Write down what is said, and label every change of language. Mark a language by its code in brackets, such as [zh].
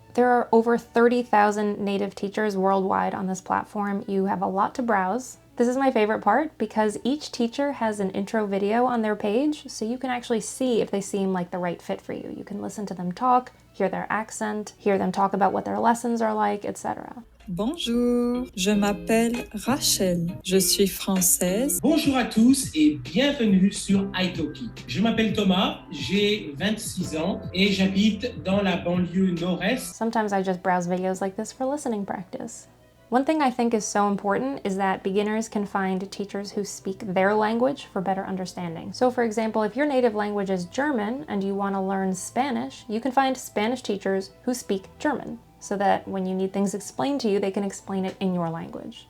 [en] There are over 30,000 native teachers worldwide on this platform. You have a lot to browse. This is my favorite part because each teacher has an intro video on their page, so you can actually see if they seem like the right fit for you. You can listen to them talk, hear their accent, hear them talk about what their lessons are like, etc. [fr] Bonjour, je m'appelle Rachel, je suis française. Bonjour à tous et bienvenue sur italki. Je m'appelle Thomas, j'ai 26 ans et j'habite dans la banlieue nord-est. [en] Sometimes I just browse videos like this for listening practice. One thing I think is so important is that beginners can find teachers who speak their language for better understanding. So for example, if your native language is German and you want to learn Spanish, you can find Spanish teachers who speak German, so that when you need things explained to you, they can explain it in your language.